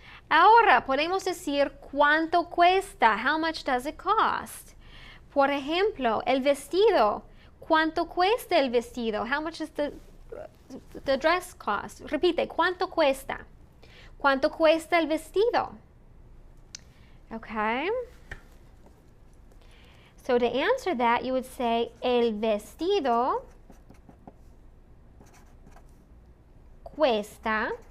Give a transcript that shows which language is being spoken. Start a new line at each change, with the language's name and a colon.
Spanish: Ahora podemos decir cuánto cuesta.
English: How much does it cost?
Spanish: Por ejemplo, el vestido. ¿Cuánto cuesta el vestido?
English: How much does the dress cost?
Spanish: Repite, ¿cuánto cuesta? ¿Cuánto cuesta el vestido?
English: Okay. So to answer that, you would say,
Spanish: el vestido cuesta